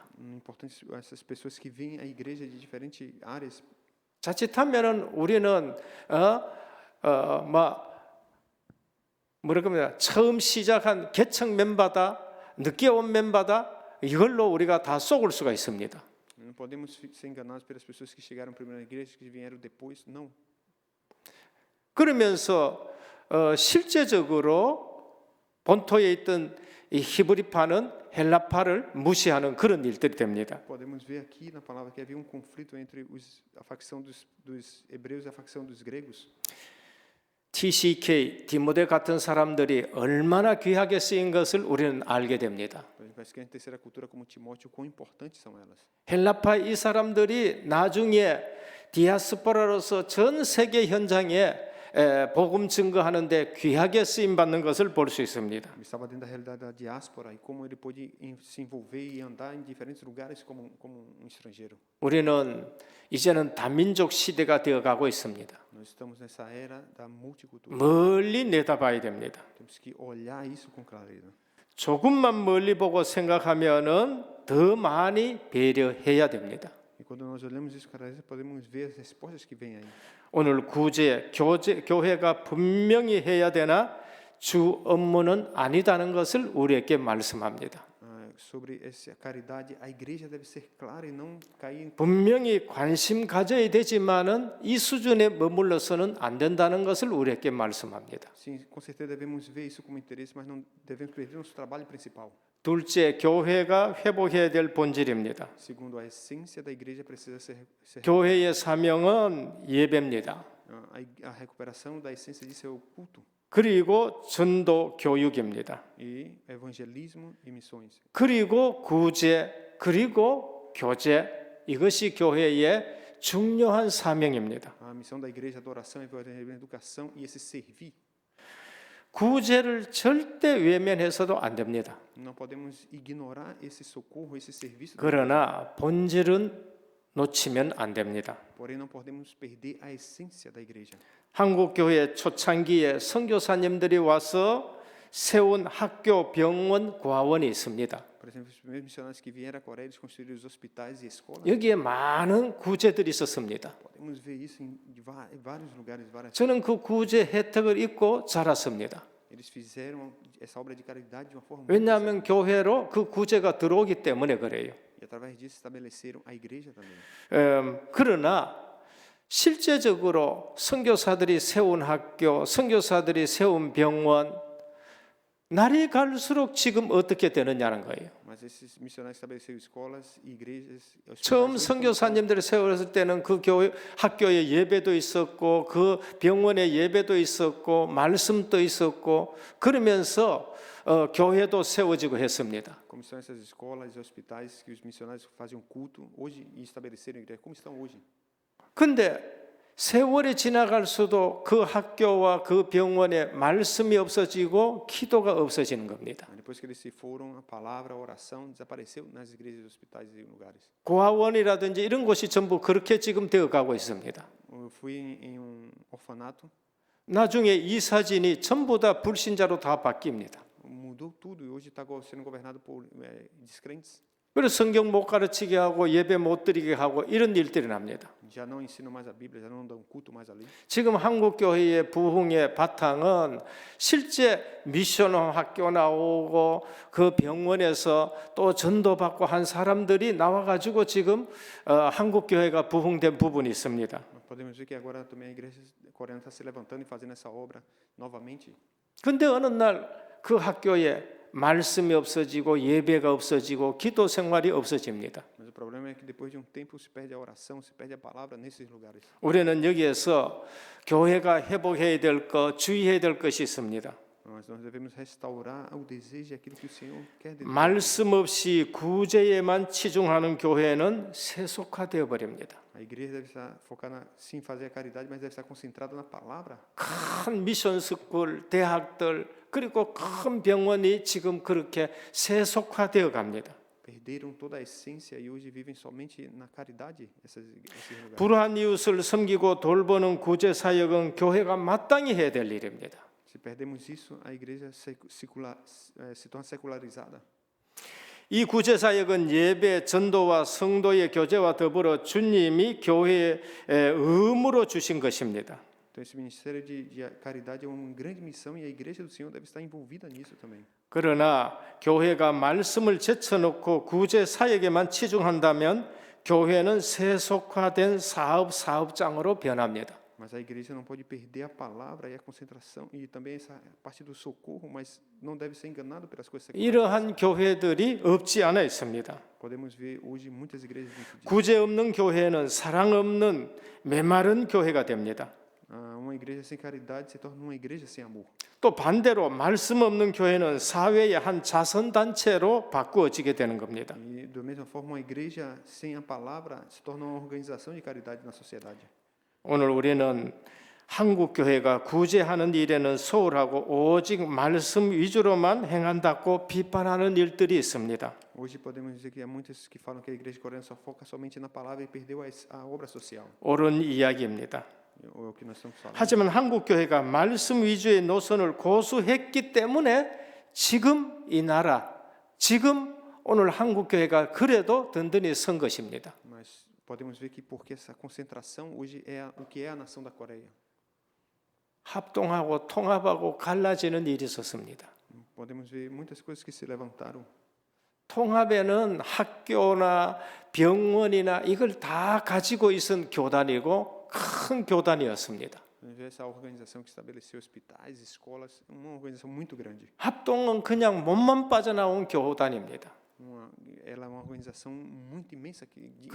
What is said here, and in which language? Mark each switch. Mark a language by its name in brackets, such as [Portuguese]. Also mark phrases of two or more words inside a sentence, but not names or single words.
[Portuguese] Importante essas pessoas que vêm à igreja de diferentes áreas. [Korean] 자칫하면은 우리는 뭐랄까 처음 시작한 개척 멤버다, 늦게 온 멤버다 이걸로 우리가 다 속을 수가 있습니다. [Portuguese] Não podemos ser enganados pelas pessoas que chegaram primeiro na igreja, que vieram depois. Não. [Korean] 그러면서 실제적으로 본토에 있던 이 히브리파는 헬라파를 무시하는 그런 일들이 됩니다. [Portuguese] Podemos ver aqui na palavra que havia um conflito entre a facção dos hebreus e a facção dos gregos. [Korean] TCK, 디모데 같은 사람들이 얼마나 귀하게 쓰인 것을 우리는 알게 됩니다. [Portuguese] Parece que a terceira cultura como Timóteo, quão importantes são elas. [Korean] 헬라파 이 사람들이 나중에 디아스포라로서 전 세계 현장에 복음 증거하는데 귀하게 쓰임 받는 것을 볼 수 있습니다. [Portuguese] Ele estava dentro da realidade da diáspora e como ele pôde se envolver e andar em diferentes lugares como um estrangeiro. [Korean] 우리는 이제는 다민족 시대가 되어 가고 있습니다. [Portuguese] Nós estamos nessa era da multicultura. [Korean] 멀리 내다봐야 됩니다. [Portuguese] Temos que olhar isso com clareza. [Korean] 조금만 멀리 보고 생각하면은 더 많이 배려해야 됩니다. [Portuguese] E quando nós olhamos isso com clareza, podemos ver as respostas que vêm aí. [Korean] 오늘 구제, 교회가 분명히 해야 되나 주 업무는 아니다는 것을 우리에게 말씀합니다. [Portuguese] sobre essa caridade, a igreja deve ser clara e não cair em [Korean] 분명히 관심 가져야 되지만은 이 수준에 머물러서는 안 된다는 것을 우리에게 말씀합니다. [Portuguese] Sim, com certeza devemos ver isso como interesse, mas não devemos perder nosso trabalho principal. [Korean] 둘째, 교회가 회복해야 될 본질입니다. [Portuguese] Segundo, a essência da igreja precisa ser [Korean] 교회의 사명은 예배입니다. [Portuguese] a recuperação da essência disso é o culto [Korean] 그리고 전도 교육입니다. [Portuguese] e evangelismo e missões. [Korean] 그리고 구제, 그리고 교제. 이것이 교회의 중요한 사명입니다. [Portuguese] A missão da igreja, adoração, evangelismo, educação e esse servir. [Korean] 구제를 절대 외면해서도 안 됩니다. [Portuguese] Não podemos ignorar esse socorro, esse serviço. [Korean] 그러나 본질은 놓치면 안 됩니다. [Portuguese] Porém, não podemos perder a essência da igreja. [Korean] 한국 교회 초창기에 선교사님들이 와서 세운 학교, 병원, 고아원이 있습니다. [Portuguese] Por exemplo, os primeiros missionários que vieram à Coreia, eles construíram os hospitais e escolas. [Korean] 여기에 많은 구제들이 있었습니다. [Portuguese] Podemos ver isso em vários lugares, várias. [Korean] 저는 그 구제 혜택을 입고 자랐습니다. [Portuguese] Eles fizeram essa obra de caridade de uma forma [Korean] 왜냐하면 교회로 그 구제가 들어오기 때문에 그래요. [Portuguese] e através disso estabeleceram a igreja também. [Korean] 그러나 실제적으로 선교사들이 세운 학교, 선교사들이 세운 병원, 날이 갈수록 지금 어떻게 되느냐는 거예요. [Portuguese] Mas esses missionários estabeleceram escolas e igrejas. [Korean] 처음 [Portuguese] hospitais, [Korean] 선교사님들이 세웠을 때는 그 교회 학교에 예배도 있었고 그 병원에 예배도 있었고 말씀도 있었고 그러면서 교회도 세워지고 했습니다. [Portuguese] como estão essas escolas e hospitais que os missionários faziam culto hoje e estabeleceram igreja, como estão hoje. [Korean] 근데 세월이 지나갈수록 그 학교와 그 병원에 말씀이 없어지고 기도가 없어지는 겁니다. [Portuguese] Depois que eles se foram, a palavra, a oração desapareceu nas igrejas, hospitais e lugares. [Korean] 고아원이라든지 이런 곳이 전부 그렇게 지금 되어가고 있습니다. [Portuguese] Eu fui em orfanato, [Korean] 나중에 이 사진이 전부 다 불신자로 다 바뀝니다. [Portuguese] mudou tudo e hoje está sendo governado por descrentes. [Korean] 그래서 성경 못 가르치게 하고 예배 못 드리게 하고 이런 일들이 납니다. [Portuguese] Já não ensinam mais a Bíblia, já não dão culto mais ali. [Korean] 지금 한국 교회의 부흥의 바탕은 실제 미션 학교 나오고 그 병원에서 또 전도받고 한 사람들이 나와 가지고 지금 한국 교회가 부흥된 부분이 있습니다. [Portuguese] Podemos ver que agora também a igreja coreana está se levantando e fazendo essa obra novamente. [Korean] 근데 어느 날 그 학교에 말씀이 없어지고 예배가 없어지고 기도 생활이 없어집니다. [Portuguese] Mas o problema é que depois de um tempo se perde a oração, se perde a palavra nesses lugares. [Korean] 우리는 여기에서 교회가 회복해야 될 것, 주의해야 될 것이 있습니다. [Portuguese] Nós devemos restaurar o desejo e aquilo que o Senhor quer de nós. [Korean] 말씀 없이 구제에만 치중하는 교회는 세속화되어 버립니다. [Portuguese] A igreja deve estar focada sim fazer a caridade, mas deve estar concentrada na palavra. [Korean] 큰 [English] mission school, [Korean] 대학들 그리고 큰 병원이 지금 그렇게 세속화되어 갑니다. [Portuguese] Perderam toda a essência e hoje vivem somente na caridade esses lugares. [Korean] 불우한 이웃을 섬기고 돌보는 구제 사역은 교회가 마땅히 해야 될 일입니다. [Portuguese] Se perdemos isso, a igreja se torna secularizada. [Korean] 이 구제 사역은 예배, 전도와 성도의 교제와 더불어 주님이 교회에 의무로 주신 것입니다. [Portuguese] Então esse ministério de caridade é uma grande missão e a igreja do Senhor deve estar envolvida nisso também. [Korean] 그러나 교회가 말씀을 제쳐놓고 구제 사역에만 치중한다면 교회는 세속화된 사업장으로 변합니다. [Portuguese] Mas a igreja não pode perder a palavra e a concentração e também essa parte do socorro, mas não deve ser enganado pelas coisas seculares. [Korean] 이러한 교회들이 없지 않아 있습니다. [Portuguese] Podemos ver hoje muitas igrejas dentro disso. [Korean] 구제 없는 교회는 사랑 없는 메마른 교회가 됩니다. [Portuguese] Uma igreja sem caridade se torna uma igreja sem amor. [Korean] 또 반대로 말씀 없는 교회는 사회의 한 자선 단체로 바꾸어지게 되는 겁니다. [Portuguese] E da mesma forma, uma igreja sem a palavra se torna uma organização de caridade na sociedade. [Korean] 오늘 우리는 한국 교회가 구제하는 일에는 소홀하고 오직 말씀 위주로만 행한다고 비판하는 일들이 있습니다. [Portuguese] Hoje podemos dizer que há muitos que falam que a igreja coreana só foca somente na palavra e perdeu a obra social. [Korean] 옳은 이야기입니다. [Portuguese] É o que nós estamos falando. [Korean] 하지만 한국 교회가 말씀 위주의 노선을 고수했기 때문에 지금 이 나라, 지금 오늘 한국 교회가 그래도 든든히 선 것입니다. [Portuguese] Mas podemos ver que porque essa concentração hoje é o que é a nação da Coreia. [Korean] 합동하고 통합하고 갈라지는 일이 있었습니다. [Portuguese] Podemos ver muitas coisas que se levantaram. [Korean] 통합에는 학교나 병원이나 이걸 다 가지고 있은 교단이고 큰 교단이었습니다. [Portuguese] Essa organização que estabeleceu hospitais, escolas, uma organização muito grande. [Korean] 합동은 그냥 몸만 빠져나온 교단입니다. [Portuguese] Ela é uma organização muito imensa que